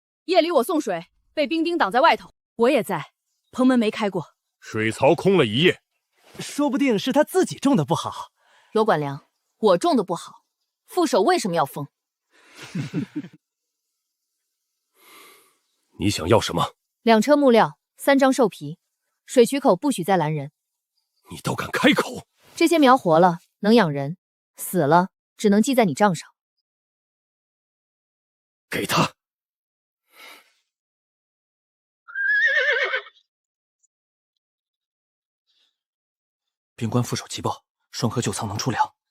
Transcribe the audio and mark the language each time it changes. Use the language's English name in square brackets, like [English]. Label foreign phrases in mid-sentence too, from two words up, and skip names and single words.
[Chinese] 夜裡我送水，被兵丁擋在外頭，我也在，棚門沒開過。水槽空了1夜，說不定是他自己種的不好。羅管良，我種的不好，副手為什麼要封？你想要什麼？2 車木料，3張獸皮，水渠口不許再攔人。你都敢開口？這些苗活了能養人，死了只能記在你賬上。給他。兵官副手急報，雙河舊倉能出糧。